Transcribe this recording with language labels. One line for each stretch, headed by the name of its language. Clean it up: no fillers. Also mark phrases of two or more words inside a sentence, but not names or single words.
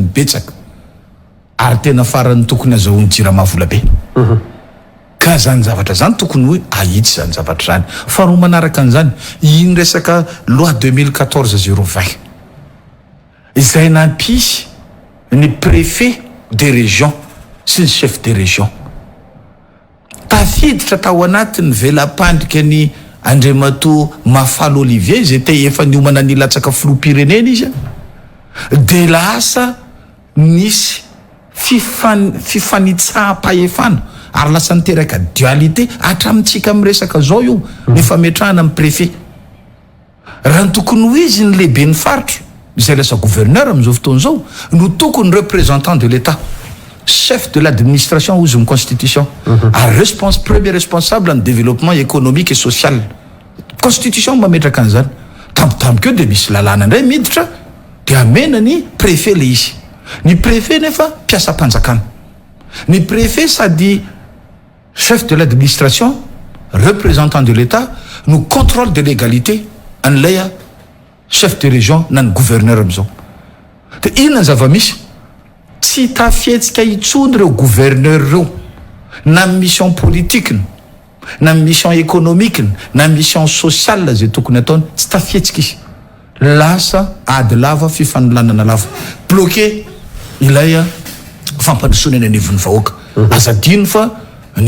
Malagasy: betsaka ary tena faran'ny tokony azahoan'ny jirama vola be ka zany zavatra zany tokony hoe ahitsy zany zavatra zany fa roa manaraka an'izany iny resaka loi 2014-020 izay nampisy ny
French: préfet des régions
Malagasy: sy ny
French: chef des régions
Malagasy: tafiditra tao anatin'ny velam-pandrika ny Andriamato Mafalo Olivier zay te efa niomana ny latsaka filoham-pirenena izy de lasa nisy fifanitsaham-pahefana ary lasa niteraka dualité hatramintsika miresaka zao io ny fametrahana amin'ny préfet raha ny tokony ho izy ny lehibe ny faritra izay lasa gouverneur amin'izao fotoana zao no tokony
French: représentant de l'État chef de l'administration
Malagasy: ozy ny constitution ary
French: premier responsable en développement économique et social
Malagasy: constitution mametraka an'izany tampotampoka eo de misy lalàna indray miditra de amena ny préfet le izy ny préfet nefa mpiasam-panjakana ny préfet sady
French: chef de l'administration représentant de l'État
Malagasy: no contrôle
French: de légalité
Malagasy: an'ilay
French: chef de région
Malagasy: na ny gouverneur am'izao de inona ny zava-misy tsy tafietsika itsony reo gouverneur reo na
French: mission politique
Malagasy: na
French: mission économique
Malagasy: na
French: mission sociale
Malagasy: zay tokony ataony tsy tafietsika izy lasa ady lava fifanololana lava bloqué ilay fampandrosoana eny anivon'ny vahoaka azadino fa ny